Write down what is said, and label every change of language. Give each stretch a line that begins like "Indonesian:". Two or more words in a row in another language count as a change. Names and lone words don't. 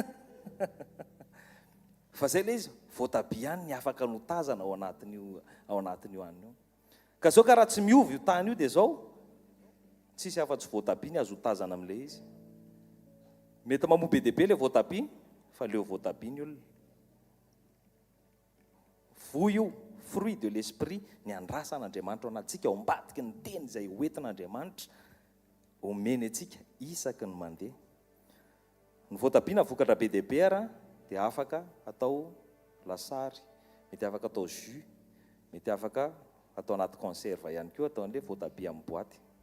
Malagasy: fa zay le izy voatabia ihany ny afaka notazana ao anatin'io anio ka zao ka raha tsy miovy io tany io dia zao tsisy afa-tsy voatabia ny azo tazana amin'le izy mety mamoa be dia be le voatabia fa leo voatabia ny olona voy io
French: fruit de l'esprit
Malagasy: ny andrasan'Andriamanitra ao anatsika ao ambadiky ny teny izay hoentin'Andriamanitra omeny atsika isaky ny mandeha. Ny voatabia vokatra be dia be ara dia afaka atao lasary, mety afaka atao jus, mety afaka atao anaty conserve ihany koa, atao an'ilay voatabia amin'ny boaty.